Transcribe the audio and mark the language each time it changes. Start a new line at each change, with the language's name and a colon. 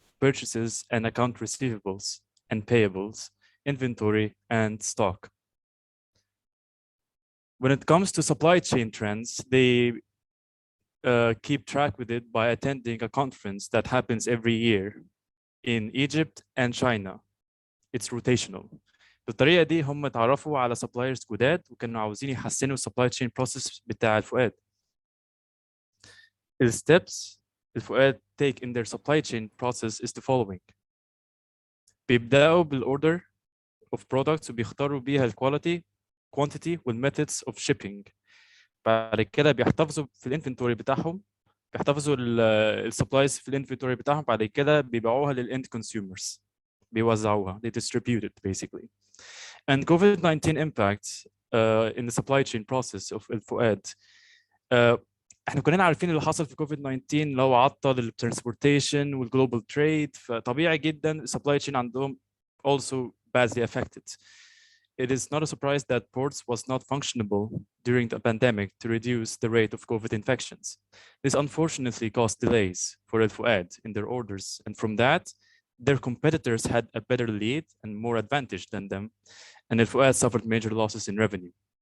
English: purchases and account receivables and payables, inventory, and stock. When it comes to supply chain trends, they keep track with it by attending a conference that happens every year in Egypt and China. It's rotational.
Arabic: بالطريقة دي هم اتعرفوا على suppliers جداد وكانوا عاوزين يحسنوا supply chain process بتاع الفؤاد.
English: The steps الفؤاد take in their supply chain process is the following.
Arabic: بيبدأوا بالorder of products وبيختاروا بيها الquality, quantity والmethods of shipping. بعد كده بيحتفظوا في الانفنتوري بتاعهم، بيحتفظوا السبلايز في الانفنتوري بتاعهم، بعد كده بيبيعوها للend consumers، بيوزعوها،
English: they distribute it basically. And COVID-19 impact in the supply chain process of الفؤاد.
Arabic: احنا كلنا عارفين اللي حصل في COVID-19 لو عطل الترانسبورتيشن والجلوبال تريد، فطبيعي جدا السبلاي تشين عندهم
English: also badly affected. It is not a surprise that ports was not functionable during the pandemic to reduce the rate of COVID infections. This unfortunately caused delays for El Fouad in their orders, and from that, their competitors had a better lead and more advantage than them, and El Fouad suffered major losses in revenue.